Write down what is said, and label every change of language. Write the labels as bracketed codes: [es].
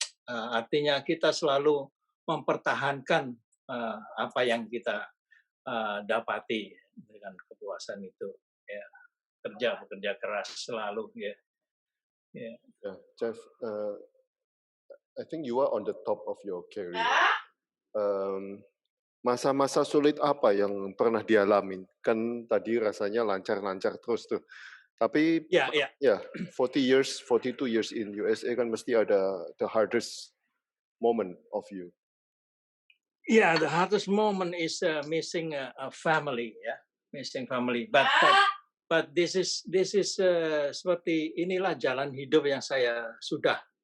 [id] artinya kita selalu mempertahankan apa yang kita dapati dengan kepuasan itu ya, bekerja keras selalu ya. [en] Yeah, Jeff, I think you are on the top of your career. [id] Masa-masa sulit apa yang pernah dialamin? Kan tadi rasanya lancar-lancar terus tuh. Tapi ya [en] 42 years in USA [id] kan mesti ada [en] the hardest moment of you. Yeah, the hardest moment is missing a family, ya, missing family. But this is [id] seperti inilah jalan hidup yang saya sudah